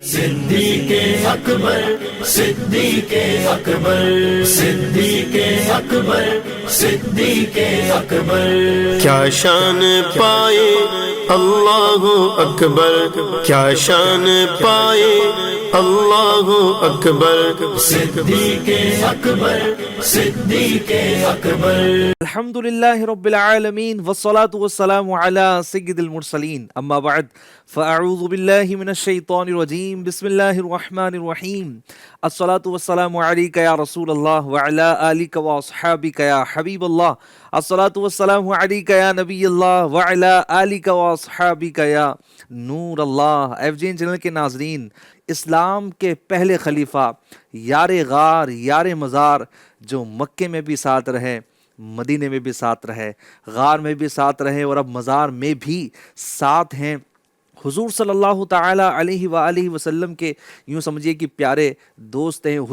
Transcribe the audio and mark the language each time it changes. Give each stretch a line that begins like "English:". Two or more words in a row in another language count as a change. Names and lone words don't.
Urdu: صدیق اکبر صدیق اکبر صدیق اکبر صدیق اکبر، کیا شان پائے
Arabic: اللہ اکبر،
Urdu: کیا شان پائے
Arabic: اللہ اکبر،
Urdu: صدیق اکبر صدیق اکبر۔
Arabic: الحمدللہ رب العالمین والصلاة والسلام علی سید المرسلین، اما بعد فاعوذ باللہ من الشیطان الرجیم، بسم اللہ الرحمن الرحیم، الصلاة والسلام علیک یا رسول اللہ وعلی آلک واصحابک یا حبیب اللہ، الصلاة والسلام علیک یا نبی اللہ وعلی آلک واصحابک یا نور اللہ۔
Urdu: ایف جی این چینل کے ناظرین، اسلام کے پہلے خلیفہ، یار غار، یار مزار، جو مکے میں بھی ساتھ رہے، مدینے میں بھی ساتھ رہے، غار میں بھی ساتھ رہے اور اب مزار میں بھی ساتھ ہیں، حضور
Arabic: صلی اللہ تعالی علیہ وآلہ وسلم
Urdu: کے یوں سمجھیے کہ پیارے دوست ہیں۔